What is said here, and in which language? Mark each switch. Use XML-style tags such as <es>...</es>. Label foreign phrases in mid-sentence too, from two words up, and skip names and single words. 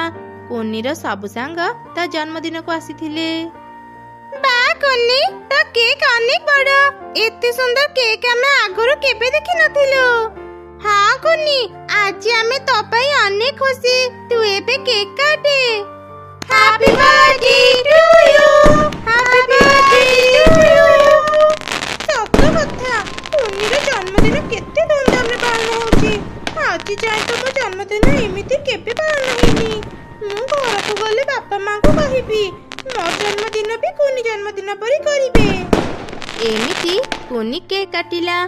<or>କୁନିର ସବୁ ସାଙ୍ଗ ତା ଜନ୍ମଦିନକୁ ଆସିଥିଲେ। ବାଃ କୁନି, ତା କେକ୍ ଅନେକ ବଡ଼। ଏତେ ସୁନ୍ଦର କେକ୍ ଆମେ ଆଗରୁ କେବେ ଦେଖିନଥିଲୁ। ହଁ କୁନି, ଆଜି ଆମେ ତୋ ପାଇଁ ଅନେକ ଖୁସି। ତୁ ଏବେ କେକ୍ କାଟେ।</or> <en>Happy birthday to you. Happy birthday to you.</en> <or>ସତ କଥା, କୁନିର ଜନ୍ମଦିନ କେତେ ଧୁମଧାମରେ ପାଳନ ହେଉଛି। ଆଜି ଯାଏ ତ ମୋ ଜନ୍ମଦିନ ଏମିତି କେବେ ପାଳନ ହେଇନି। ମୁଁ ଘରକୁ ଗଲେ ବାପା ମାଙ୍କୁ କହିବି, ମୋ ଜନ୍ମଦିନ ବି କୁନି ଜନ୍ମଦିନ ପରି କରିବେ। ଏମିତି କୁନି କେକ୍ କାଟିଲା।</or>